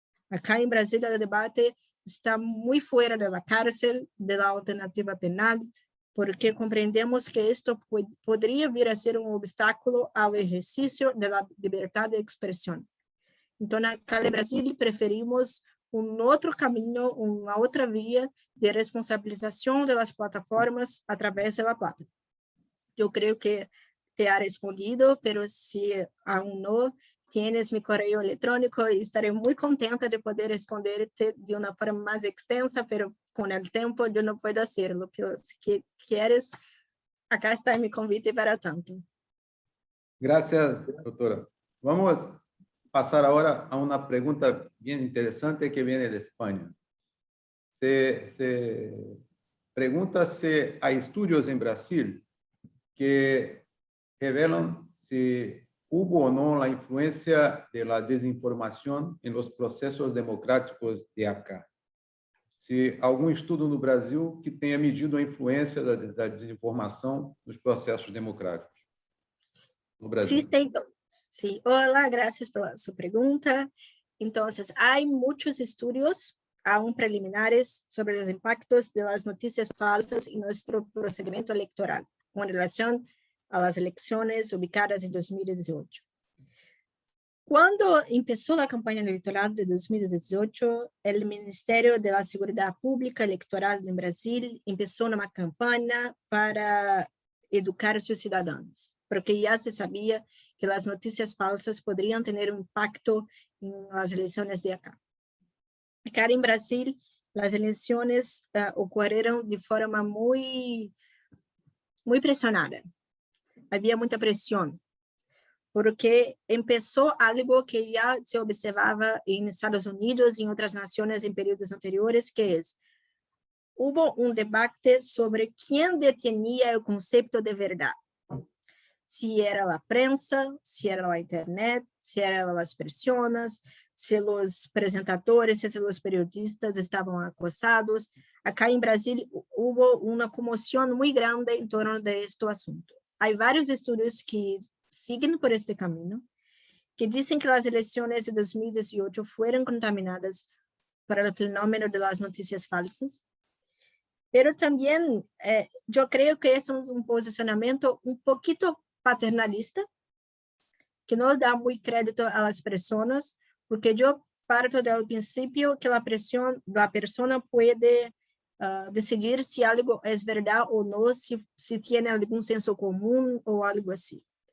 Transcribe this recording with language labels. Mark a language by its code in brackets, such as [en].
[pt] Acá em Brasília, o debate está muito fora da cárcel, da alternativa penal, porque compreendemos que isto poderia vir a ser um obstáculo ao exercício da liberdade de expressão. Então, acá no Brasil, preferimos outro caminho, uma outra via de responsabilização das plataformas através da plata. Eu creio que [es] te ha respondido, [pt] mas se aún não, [es] tienes mi correo electrónico y estaré muy contenta de poder responderte de una forma más extensa, pero con el tiempo yo no puedo hacerlo. Pero si quieres, acá está mi convite para tanto. Gracias, doctora. Vamos a pasar ahora a una pregunta bien interesante que viene de España. Se pregunta si hay estudios en Brasil que revelan si hubo o no la influencia de la desinformación en los procesos democráticos de acá. [pt] Se algum estudo no Brasil que tenha medido a influência da desinformação nos processos democráticos no Brasil. [es] Sí. Hola, gracias por su pregunta. Entonces, hay muchos estudios aún preliminares sobre los impactos de las noticias falsas en nuestro procedimiento electoral con relación a las elecciones ubicadas en 2018. Cuando empezó la campaña electoral de 2018, el Ministerio de la Seguridad Pública Electoral en Brasil empezó una campaña para educar a sus ciudadanos, porque ya se sabía que las noticias falsas podrían tener un impacto en las elecciones de acá. Acá en Brasil, las elecciones ocurrieron de forma muy presionada. [pt] Havia muita pressão, porque começou algo que já se observava em Estados Unidos e em outras nações em períodos anteriores, que é, houve debate sobre quem detinha o conceito de verdade. Se era a prensa, se era a internet, se eram as pessoas, se os apresentadores, se os periodistas estavam acosados. Acá em Brasil, houve uma comoção muito grande em torno deste assunto. Há vários estudos que seguem por este caminho, que dizem que as eleições de 2018 foram contaminadas por o fenômeno das notícias falsas, [es] Pero también yo creo que es un posicionamiento un poquito paternalista, que no da muy crédito a las personas, porque yo parto del principio que la persona puede decidir si algo es verdad o no, si tiene algún senso común o algo así.